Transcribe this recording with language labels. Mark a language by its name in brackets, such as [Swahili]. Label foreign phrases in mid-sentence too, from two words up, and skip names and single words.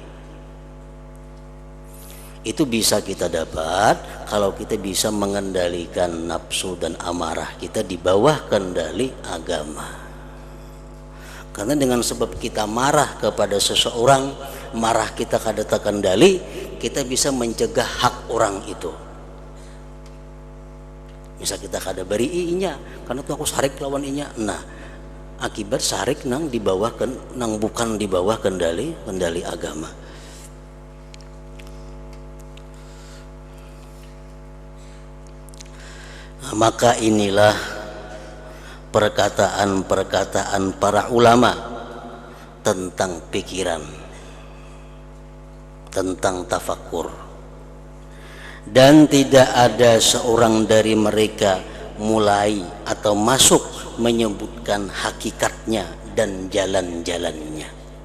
[Indonesian] Itu bisa kita dapat kalau kita bisa mengendalikan nafsu dan amarah kita di bawah kendali agama. Karena dengan sebab kita marah kepada seseorang, marah kita kada terkendali, kita bisa mencegah hak orang itu. [Banjar] Misal kita kada beri inya, karena tuh aku sarik lawan inya. [Indonesian] Nah, akibat sarik nang bukan di bawah kendali agama. Maka inilah perkataan-perkataan para ulama tentang pikiran, tentang tafakkur, dan tidak ada seorang dari mereka mulai atau masuk menyebutkan hakikatnya dan jalan-jalannya.